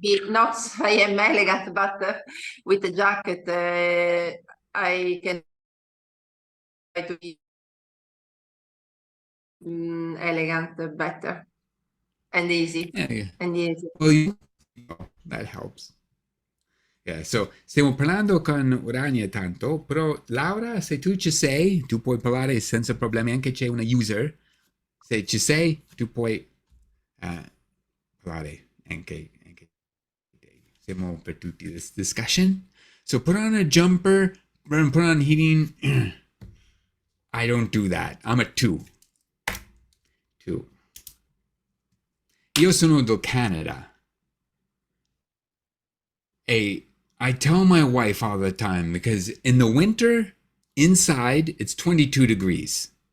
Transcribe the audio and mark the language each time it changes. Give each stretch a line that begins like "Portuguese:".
English: Not I am elegant, but with a jacket I can try to be elegant better and easy yeah, yeah. and easy. Well, that helps. Yeah, so
Italian: stiamo parlando con Urania tanto, però Laura, se tu ci sei, tu puoi parlare senza problemi, anche c'è una user. Se ci sei, tu puoi parlare anche te. Siamo per tutti
English: this discussion. So put on a jumper, put on heating. I don't do that. I'm a two. Two.
Italian: Io sono del Canada.
English: I tell my wife all the time because in the winter, inside, it's 22 degrees.